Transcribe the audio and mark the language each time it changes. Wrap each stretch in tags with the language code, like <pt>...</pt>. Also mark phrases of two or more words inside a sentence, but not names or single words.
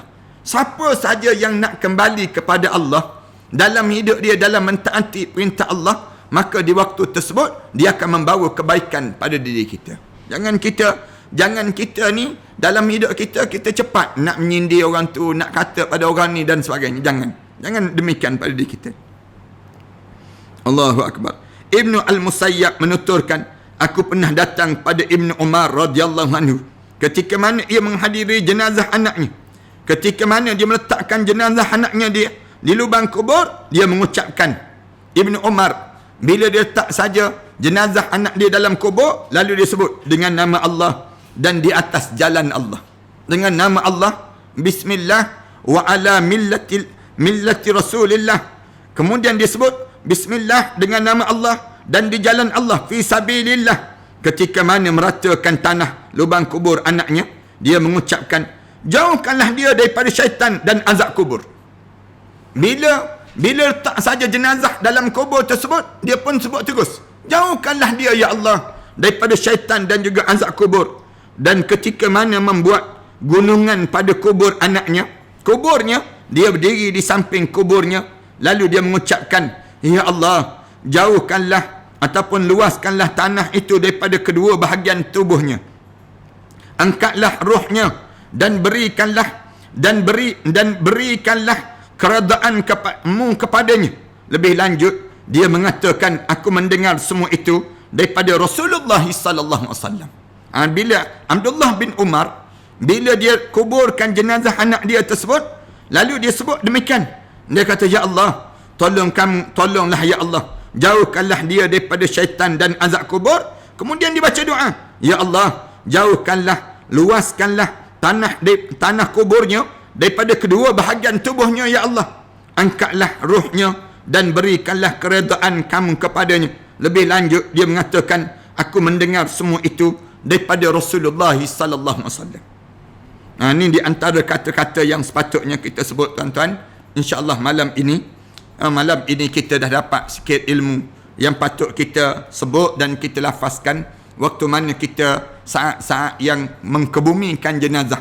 <ms>Siapa saja yang nak kembali kepada Allah dalam hidup dia, dalam mentaati perintah Allah, maka di waktu tersebut dia akan membawa kebaikan pada diri kita. Jangan kita ni dalam hidup kita cepat nak menyindir orang tu, nak kata pada orang ni dan sebagainya. Jangan demikian pada diri kita.</ms> <ar>الله أكبر.</ar> <ms>Ibnu Al-Musayyab menuturkan, aku pernah datang pada Ibnu Umar</ms> <ar>رضي الله عنه</ar> <ms>ketika mana ia menghadiri jenazah anaknya. Ketika mana dia meletakkan jenazah anaknya dia di lubang kubur, dia mengucapkan, Ibnu Umar, bila dia letak saja jenazah anak dia dalam kubur, lalu dia sebut dengan nama Allah dan di atas jalan Allah. Dengan nama Allah,</ms> <ar>بسم الله وعلى ملة رسول الله.</ar> <ms>Kemudian dia sebut Bismillah dengan nama Allah dan di jalan Allah,</ms> <ar>في سبيل الله.</ar> <ms>Ketika mana meratakan tanah lubang kubur anaknya, dia mengucapkan, jauhkanlah dia daripada syaitan dan azab kubur. Bila letak saja jenazah dalam kubur tersebut, dia pun sebut terus, jauhkanlah dia</ms> <ar>يا الله</ar> <ms>daripada syaitan dan juga azab kubur. Dan ketika mana membuat gunungan pada kubur anaknya, kuburnya, dia berdiri di samping kuburnya, lalu dia mengucapkan,</ms> <ar>يا الله,</ar> <ms>jauhkanlah ataupun luaskanlah tanah itu daripada kedua bahagian tubuhnya. Angkatlah rohnya dan berikanlah keredaan kepadanya. Lebih lanjut, dia mengatakan, aku mendengar semua itu daripada Rasulullah</ms> <ar>صلى الله عليه وسلم.</ar> <ms>Bila Abdullah bin Umar, bila dia kuburkan jenazah anak dia tersebut, lalu dia sebut demikian. Dia kata,</ms> <ar>يا الله,</ar> <ms>tolonglah</ms> <ar>يا الله,</ar> <ms>jauhkanlah dia daripada syaitan dan azab kubur. Kemudian dia baca doa,</ms> <ar>يا الله,</ar> <ms>jauhkanlah, luaskanlah tanah kuburnya daripada kedua bahagian tubuhnya</ms> <ar>يا الله.</ar> <ms>Angkatlah ruhnya dan berikanlah keredaan kamu kepadanya. Lebih lanjut, dia mengatakan, aku mendengar semua itu daripada Rasulullah</ms> <ar>صلى الله عليه وسلم.</ar> <ms>Ini di antara kata-kata yang sepatutnya kita sebut, tuan-tuan. InsyaAllah malam ini kita dah dapat sikit ilmu yang patut kita sebut dan kita lafazkan waktu mana kita saat-saat yang mengkebumikan jenazah.</ms>